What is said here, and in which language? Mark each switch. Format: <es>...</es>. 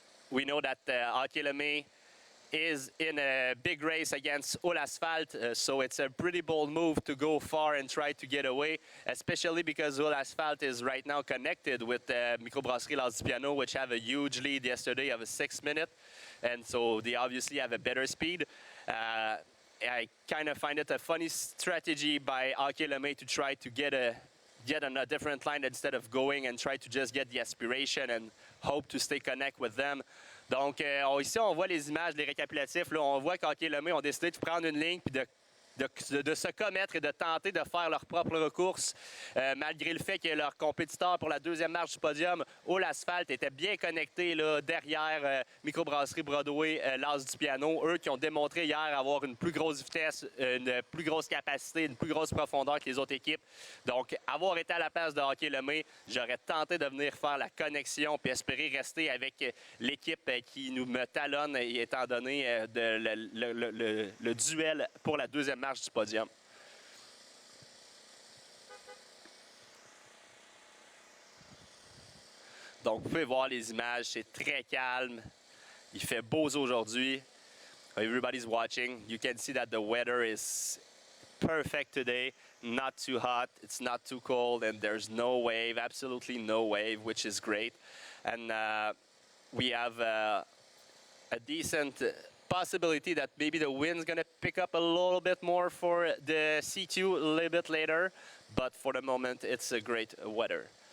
<en>We know that Hockey Lemay is in a big race against All Asphalt, so it's a pretty bold move to go far and try to get away, especially because All Asphalt is right now connected with Microbrasserie Las du Piano, which have a huge lead yesterday of a 6 minute, and so they obviously have a better speed. I kind of find it a funny strategy by Hockey Lemay to try to get on a different line instead of going and try to just get the aspiration and hope to stay connect with them.</en> <fr>Donc, ici, on voit les images, les récapitulatifs. Là, on voit qu'Hockey Lemay ont décidé de prendre une ligne puis de se commettre et de tenter de faire leur propre course, malgré le fait que leur compétiteur pour la 2e marche du podium, All Asphalt, était bien connecté là, derrière Microbrasserie Broadway, Las du Piano. Eux qui ont démontré hier avoir une plus grosse vitesse, une plus grosse capacité, une plus grosse profondeur que les autres équipes. Donc, avoir été à la place de Hockey Lemay, j'aurais tenté de venir faire la connexion puis espérer rester avec l'équipe qui nous me talonne, étant donné le duel pour la 2e marche du podium. Donc, vous pouvez voir les images, c'est très calme. Il fait beau aujourd'hui.</fr> <en>Everybody's watching. You can see that the weather is perfect today. Not too hot, it's not too cold, and there's no wave, absolutely no wave, which is great. And we have a decent possibility that maybe the wind's going to pick up a little bit more for the C2 a little bit later, but for the moment, it's a great weather.</en>